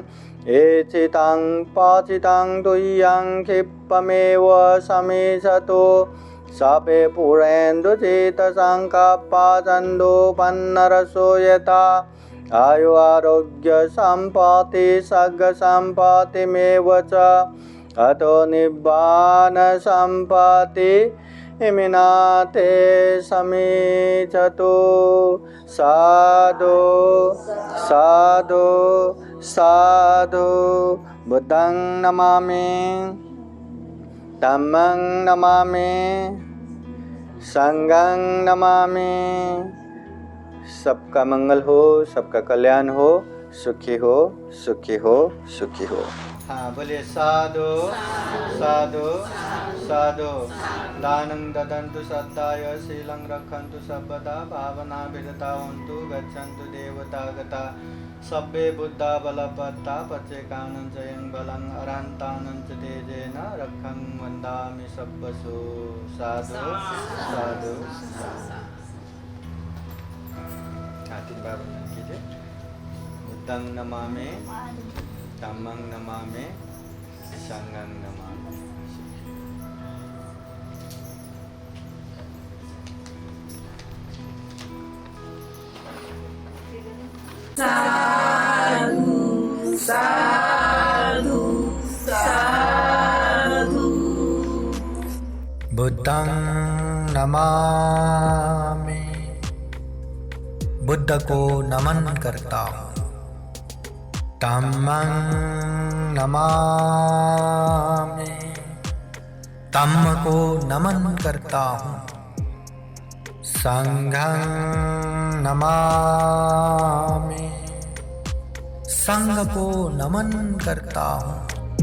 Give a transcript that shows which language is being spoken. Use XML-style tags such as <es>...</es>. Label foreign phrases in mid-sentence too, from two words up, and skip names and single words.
<pi>एचितं पाचितं तुय्यं क्षिप्तमेव समीशतो सपे पुरेन्दुचितसङ्कप्पाचन्दोपन्नरसो यथा आयु आरोग्य सम्पत्ति सग्ग सम्पत्तिमेव च अतो निब्बान सम्पत्ति इमिनाते समीचतो। साधु साधु साधु। बुद्धं नमामि, धम्मं नमामि, संघं नमामि।</pi> <hi>सबका मंगल हो, सबका कल्याण हो, सुखी हो, सुखी हो, सुखी हो। हाँ बोलिए</hi> <pi>साधु साधु साधु। दानं ददन्तु सद्दाय शीलं रक्षन्तु सर्वदा भावना विरता हन्तु गच्छन्तु देवता गता सब्बे बुद्धा बलपत्ता पचेकानं जयं बलं अरान्तानं च तेजेन रक्षं वन्दामि सब्बसु। साधु साधु।</pi> <hi>तीन बार कीजिए।</hi> <pi>बुद्धं नमामि धम्मं नमामि संघं नमामि। साधु साधु साधु। बुद्धं नमामि,</pi> <hi>बुद्ध को नमन करता हूँ।</hi> <pi>धम्मं नमामि,</pi> <hi>धम्म को नमन करता हूँ।</hi> <pi>संघं नमामि,</pi> <hi>संघ को नमन करता हूँ।</hi>